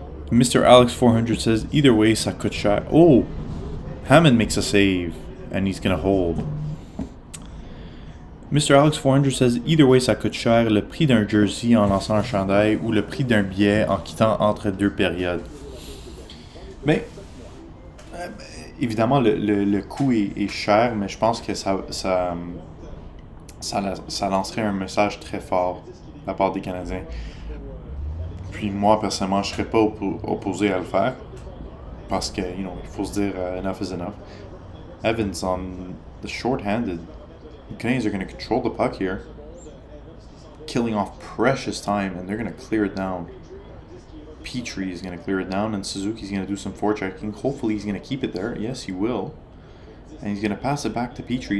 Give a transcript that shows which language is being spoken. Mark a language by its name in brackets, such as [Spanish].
[English] Mr. Alex 400 says, either way, [French] ça coûte cher. [English] Oh, Hammond makes a save, and he's going to hold. Mr. Alex 400 says, either way, [French] ça coûte cher, le prix d'un jersey en lançant un chandail ou le prix d'un billet en quittant entre deux périodes. Mais évidemment, le coût est cher, mais je pense que ça lancerait un message très fort de la part des Canadiens. Puis moi, personnellement, je ne serais pas opposé à le faire. Parce que, [English] you know, [French] il faut se dire [English] enough is enough. Evans on the short-handed. The Canadiens are going to control the puck here. Killing off precious time, and they're going to clear it down. Petrie is going to clear it down, and Suzuki's going to do some forechecking. Hopefully he's going to keep it there. Yes, he will. And he's going to pass it back to Petrie.